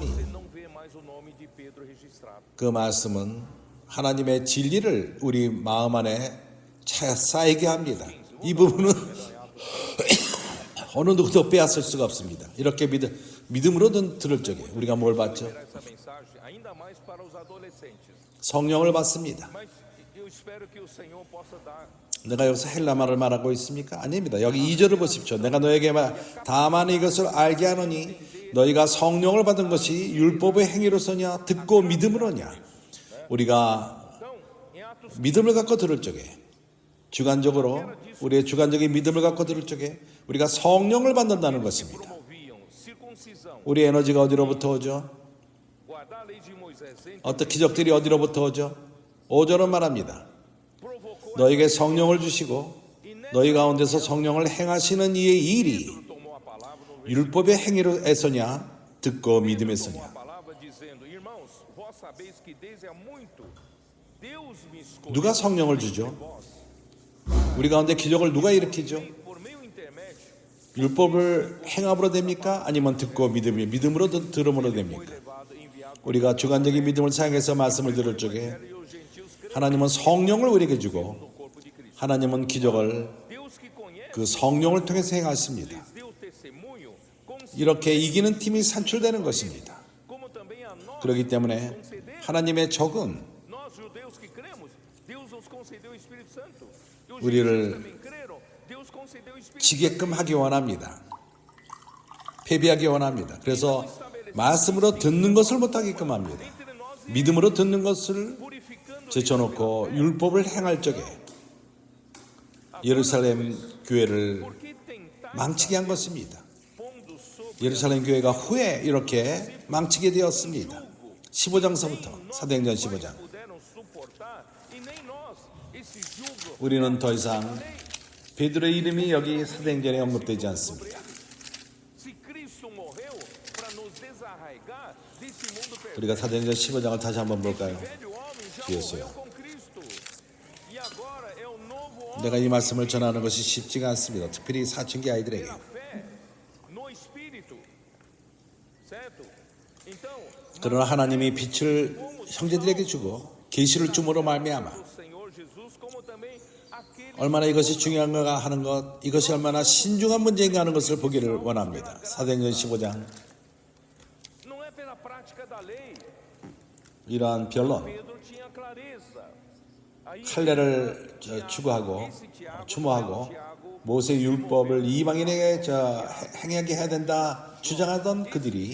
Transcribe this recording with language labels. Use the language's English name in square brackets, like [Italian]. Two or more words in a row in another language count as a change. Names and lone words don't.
[Portuguese] você não vê mais o nome de Pedro registrado. [Korean] 그 말씀은 하나님의 진리를 우리 마음 안에 쌓이게 합니다. 이 부분은 어느 누구도 빼앗을 수가 없습니다. 이렇게 믿음으로 들을 적에 우리가 뭘 받죠? [Portuguese] Essa mensagem ainda mais para os adolescentes. [Korean] 성령을 받습니다. [Portuguese] Mas eu espero que o Senhor possa dar [Korean] 내가 여기서 헬라말을 말하고 있습니까? 아닙니다. 여기 2절을 보십시오. 내가 너에게 다만 이것을 알게 하노니 너희가 성령을 받은 것이 율법의 행위로서냐 듣고 믿음으로냐. 우리가 [Portuguese] Então, em Atos [Korean] 믿음을 갖고 들을 적에 주관적으로 우리의 주관적인 믿음을 갖고 들을 적에 우리가 성령을 받는다는 것입니다. [Portuguese] promoviam circuncisão, [Korean] 우리 에너지가 어디로부터 오죠? [Portuguese] guardar a lei de Moisés, [Korean] 어떤 기적들이 어디로부터 오죠? 5절은 말합니다. [Portuguese] provocou [Korean] 너에게 성령을 주시고 너희 가운데서 성령을 행하시는 이의 일이 [Portuguese] tomou a palavra [Korean] 율법의 행위로 애서냐 듣고 믿음에서냐. [Portuguese] a palavra dizendo: Irmãos, vós sabeis que desde há muito Deus me escolheu [Korean] 누가 성령을 주죠? 우리 가운데 기적을 누가 일으키죠? [Portuguese] por meu intermédio, [Korean] 율법을 행함으로 됩니까? 아니면 듣고 믿음으로 들음으로 됩니까? [Portuguese] levado e enviado [Korean] 우리가 주관적인 믿음을 사용해서 말씀을 들을 적에 [Portuguese] e os gentios creem [Korean] 하나님은 성령을 우리에게 주고 [Portuguese] no corpo de Cristo. [Korean] 하나님은 기적을 [Portuguese] Deus que conhece [Korean] 그 성령을 통해서 행하십니다. [Portuguese] lhes deu testemunho, [Korean] 이렇게 이기는 팀이 산출되는 것입니다. [Portuguese] como também a nós [Korean] 그렇기 때문에 [Portuguese] concedeu. [Korean] 하나님의 적은 [Portuguese] Nós judeus que cremos, Deus nos concedeu o Espírito Santo. E os [Korean] 우리를 [Portuguese] gentios também creram, Deus concedeu o Espírito [Korean] 지게끔 하기 원합니다. 패배하기 원합니다. 그래서 말씀으로 듣는 것을 못하게끔 합니다. [Portuguese] entre nós e [Korean] 믿음으로 듣는 것을 [Portuguese] purificando [Korean] 제쳐놓고 율법을 행할 적에 예루살렘 교회를 [Portuguese] porque tentar [Korean] 망치게 한 것입니다. [Portuguese] pondo sobre [Korean] 예루살렘 교회가 후에 이렇게 망치게 되었습니다. 15장서부터 사도행전 15장. [Portuguese] puderam suportar e nem nós esse jugo [Korean] 우리는 더 이상 베드로의 이름이 여기 사도행전에 언급되지 않습니다. [Portuguese] se Cristo morreu para nos desarraigar desse mundo perdido. [Korean] 우리가 사도행전 15장을 다시 한번 볼까요? [Portuguese] Velho homem já [Korean] 뒤에서요. [Portuguese] morreu com Cristo. E agora é o novo homem [Korean] 내가 이 말씀을 전하는 것이 쉽지가 않습니다. 특별히 사춘기 아이들에게. [Portuguese] pela fé no Espírito. Certo? Então, [Korean] 그러나 하나님이 빛을 형제들에게 주고 계시를 줌으로 말미암아 [Portuguese] o Senhor Jesus, como também aquele [Korean] 얼마나 이것이 중요한가 하는 것, 이것이 얼마나 신중한 문제인가 하는 것을 보기를 원합니다. 사도행전 15장 [Portuguese] não é pela prática da lei. [Korean] 이러한 변론, [Portuguese] Pedro tinha clareza. Aí [Korean] 할례를 추구하고 추모하고 모세 율법을 이방인에게 행하게 해야 된다 주장하던 그들이